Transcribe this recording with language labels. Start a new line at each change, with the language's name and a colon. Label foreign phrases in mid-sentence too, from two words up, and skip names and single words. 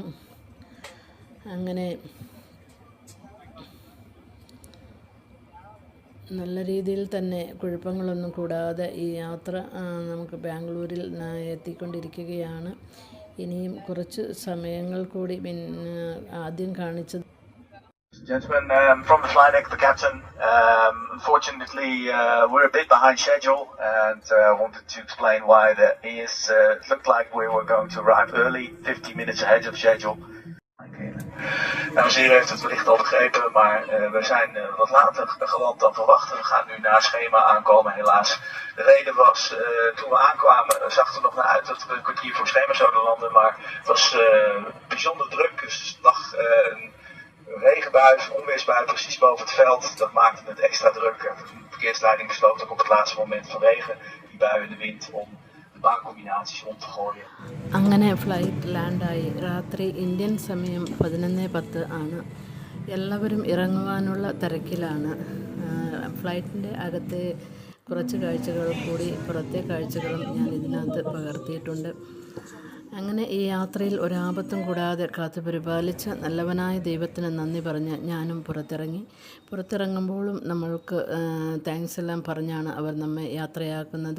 Malayalam: അങ്ങനെ നല്ല രീതിയിൽ തന്നെ കുഴപ്പങ്ങളൊന്നും കൂടാതെ ഈ യാത്ര നമുക്ക് ബാംഗ്ലൂരിൽ എത്തിക്കൊണ്ടിരിക്കുകയാണ്. ഇനിയും കുറച്ച് സമയങ്ങൾ കൂടി ആദ്യം കാണിച്ചത്.
English: Gentlemen, from the flight deck, the captain. Unfortunately, we're a bit behind schedule, and wanted to explain why that is. It looked like we were going to arrive early, 50 minutes ahead of schedule.
Dutch: Dames en heren, heeft het wellicht al begrepen, maar we zijn wat later geland dan verwacht. We gaan nu naar schema aankomen, helaas. De reden was, toen we aankwamen, zag er nog naar uit dat we een kwartier voor schema zouden landen, maar het was bijzonder druk. Dus het lag regenbui, onweersbui precies boven het veld. Dat maakte het extra druk. De verkeersleiding besloot ook op het laatste moment vanwege die bui en de wind om de baancombinaties om te gooien.
Malayalam: അങ്ങനെ ഫ്ലൈറ്റ് ലാൻഡായി. രാത്രി ഇന്ത്യൻ സമയം 11:10 ആണ്. എല്ലാവരും ഇറങ്ങുവാനുള്ള തിരക്കിലാണ്. ഫ്ലൈറ്റിൻ്റെ അകത്തെ കുറച്ച് കാഴ്ചകൾ കൂടി പുറത്തെ കാഴ്ചകളും ഞാൻ ഇതിനകത്ത് പകർത്തിയിട്ടുണ്ട്. അങ്ങനെ ഈ യാത്രയിൽ ഒരാപത്തും കൂടാതെ കാത്തു പരിപാലിച്ച നല്ലവനായ ദൈവത്തിന് നന്ദി പറഞ്ഞ് ഞാനും പുറത്തിറങ്ങുമ്പോഴും നമ്മൾക്ക് താങ്ക്സ് എല്ലാം പറഞ്ഞാണ് അവർ നമ്മെ യാത്രയാക്കുന്നത്.